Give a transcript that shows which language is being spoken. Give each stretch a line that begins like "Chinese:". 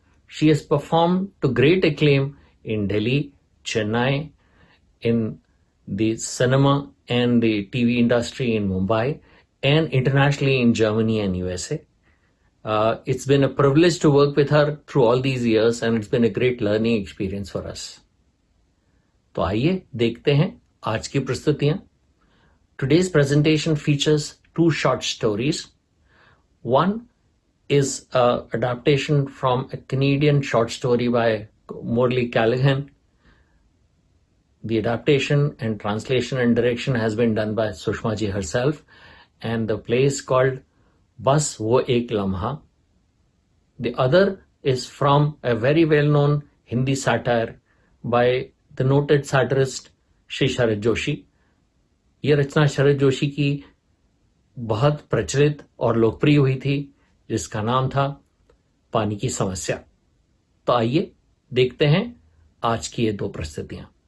English: She has performed to great acclaim in Delhi, Chennai, in the cinema and the TV industry in Mumbai, and internationally in Germany and USA. It's been a privilege to work with her through all these years, and it's been a great learning experience for us.
Hindi: तो आइए देखते हैं आज की प्रस्तुतियां.
English: Today's presentation features two short stories. One is an adaptation from a Canadian short story by Morley Callaghan. The adaptation and translation and direction has been done by Sushma ji herself, and the play is called Bas Wo Ek Lamha. The other is from a very well-known Hindi satire by the noted satirist Shri Sharad Joshi.
Hindi: ये रचना शरद जोशी की बहुत प्रचलित और लोकप्रिय हुई थी, जिसका नाम था पानी की समस्या. तो आइए देखते हैं आज की ये दो प्रस्तुतियां.